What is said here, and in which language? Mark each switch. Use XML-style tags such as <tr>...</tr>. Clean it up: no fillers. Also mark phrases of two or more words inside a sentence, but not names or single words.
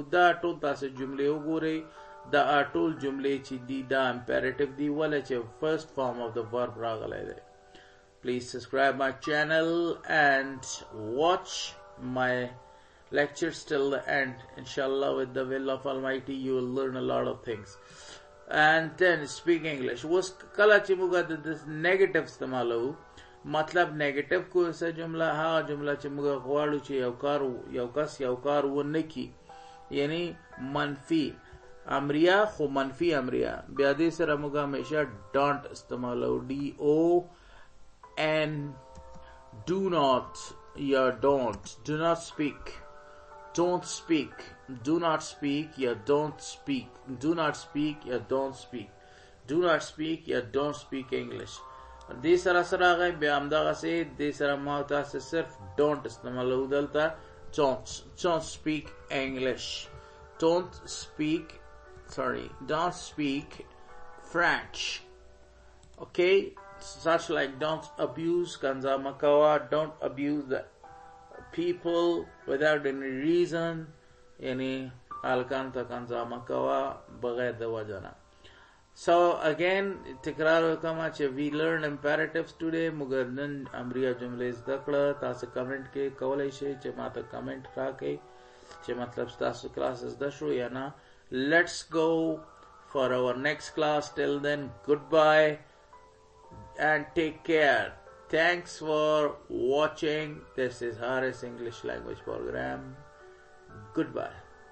<ps>دا ټول تاسې جملې وګورئ. دا ټول جملې چې دي دا امپیریټیو دي، ولې چې</ps> <en>first form of the verb</en> <ps>راغلی دی.</ps> <en>Please subscribe my channel and watch my lectures till the end. Inshallah, with the will of Almighty, you will learn a lot of things. And then speak English.</en> <ps>Was kala چې موږ د negative استعمالو، مطلب نیگیټیو کو څه جمله؟ هغه جمله چې موږ غواړو چې یو کس یو کار ونه کړي، یعنی منفي امریه خو منفي امریه. بیا دې سره موږ همیشه don't استعمالو،</ps> <en>DON. do not یا don't. do not speak. don't speak. do not speak یا don't speak. do not speak یا don't speak. do not speak یا don't speak English.</en> <ps>دې سره سره راغی. بیا همدغسې دې سره ما تاسې صرف don't استعمالو.</ps> <en>دلته don't speak English. don't speak French. okay, such like don't abuse</en> <ps>کنځا مکوه.</ps> <en>don't abuse the people without any reason،</en> <ps>یعنی هلکان ته کنځا مکوه بغیر د وجه نه.</ps> <en>So again</en> <ps>تکرار وکړم چې</ps> <en>we learned imperatives today.</en> <ps>موږ نن امریه جملې زده کړه. تاسو کمنټ کې کولی شئ چې ماته کمنټ راکړئ چې مطلب تاسو کلاس زده شو یا نه.</ps> <en>Let's go for our next class. Till then, goodbye and take care. Thanks for watching. This is Haris English Language Program. Goodbye.</en>